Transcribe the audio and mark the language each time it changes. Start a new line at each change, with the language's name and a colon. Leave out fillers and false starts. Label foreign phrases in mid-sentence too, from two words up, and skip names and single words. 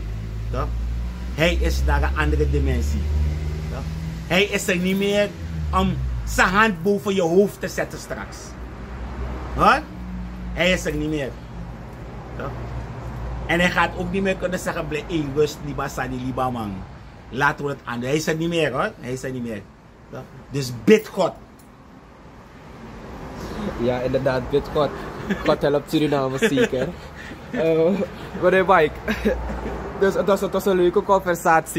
Dutch: Hij is naar een andere dimensie. Hij is er niet meer om zijn hand boven je hoofd te zetten straks. Hij is er niet meer. En hij gaat ook niet meer kunnen zeggen, rust,
Sranan Tongo: liba sani, liba man.
Dutch: Laten we het aan. Hij is er niet meer hoor. Hij is er niet meer. Dus bid God. Ja, inderdaad, bid God. God helpt Suriname zeker. Meneer Mike, dus het was een leuke conversatie.